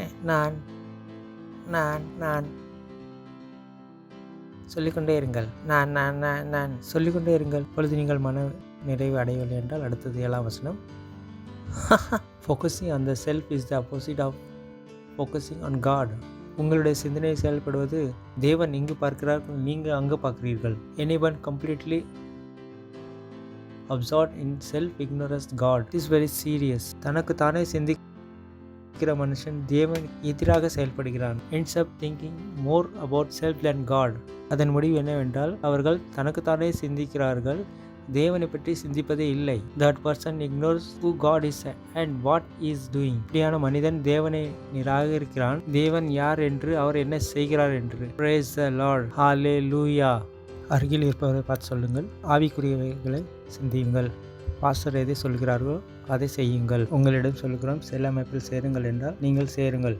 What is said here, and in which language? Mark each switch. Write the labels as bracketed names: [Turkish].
[Tamil] நான் நான் நான் சொல்லிக்கொண்டே இருங்கள். நான் நான் நான் நான் சொல்லிக்கொண்டே இருங்கள். பொழுது நீங்கள் மன நிறைவு அடையவில்லை என்றால் அடுத்தது 7ஆம் வசனம். [English] Focusing on the self is the opposite of focusing on God. [Tamil] உங்களுடைய சிந்தனை செயல்படுவது தேவன் இங்கு பார்க்கிறார், நீங்கள் அங்கு பார்க்கிறீர்கள். [English] Anyone completely absorbed in self-ignorance God is very serious. [Tamil] தனக்கு தானே சிந்திக்கிற மனுஷன் தேவன் எதிராக செயல்படுகிறான். [English] Ends up thinking more about self than God. [Tamil] அதன் முடிவு என்னவென்றால் அவர்கள் தனக்குத்தானே சிந்திக்கிறார்கள், தேவனை பற்றி சிந்திப்பதே இல்லை. [English] That person ignores who God is and what he is doing. [Tamil] இப்படியான மனிதன் தேவனை நிராகரிக்கிறான், தேவன் யார் என்று, அவர் என்ன செய்கிறார் என்று. [English] Praise the Lord. Hallelujah. [Tamil] அருகில் இருப்பவரை பார்த்து சொல்லுங்கள். ஆவிக்குரியவைகளை சிந்தியுங்கள். பாஸ்டர் எதை சொல்கிறார்களோ அதை செய்யுங்கள். உங்களிடம் சொல்கிறோம் செல் அமைப்பில் சேருங்கள் என்றால் நீங்கள் சேருங்கள்.